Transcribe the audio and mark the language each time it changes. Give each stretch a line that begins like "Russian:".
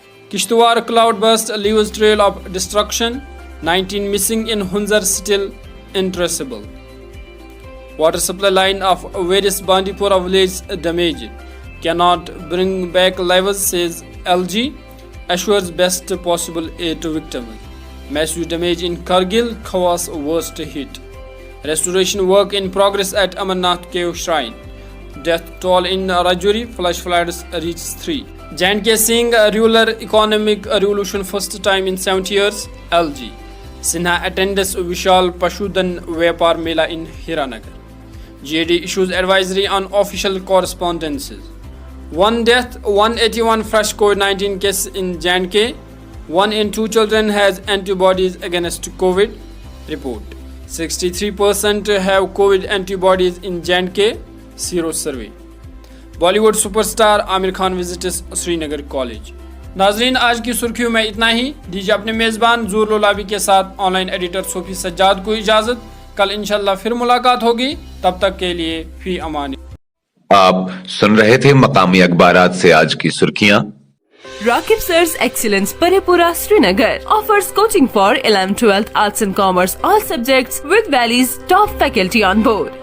English: Kishtwar cloud burst leaves trail of destruction, 19 missing in Hunzar still untraceable, water supply line of various Bandipora village damage, cannot bring back lives says LG, assures best possible aid to victims. Massive damage in Kargil, Khawas worst hit. Restoration work in progress at Amarnath Cave Shrine. Death toll in Rajouri, flash floods reaches 3. J&K seeing a rural economic revolution first time in 70 years, LG. Sinha attends Vishal Pashudan Vyapar Mela in Hiranagar. GAD issues advisory on official correspondences. 1 death, 181 fresh COVID-19 cases in J&K. 1 in 2 children has antibodies against COVID. Report. 63% have COVID antibodies in J&K. Sero survey. Bollywood superstar Aamir Khan visits Srinagar College.
Hindi: नाजरीन, आज की सुर्खियों में इतना ही. दीजिए अपने मेज़बान ज़ूर लोलाबी के साथ ऑनलाइन एडिटर सोफी सज्जाद को इजाज़त. कल इंशाल्लाह फिर मुलाकात होगी. तब तक के लिए फी अमान. आप सुन रहे थे मकामी अखबारात से आज की सुर्खियां.
English: Rakib Sir's Excellence Paripura Srinagar offers coaching for 11th, 12th, Arts and Commerce, all subjects with Valley's top faculty on board.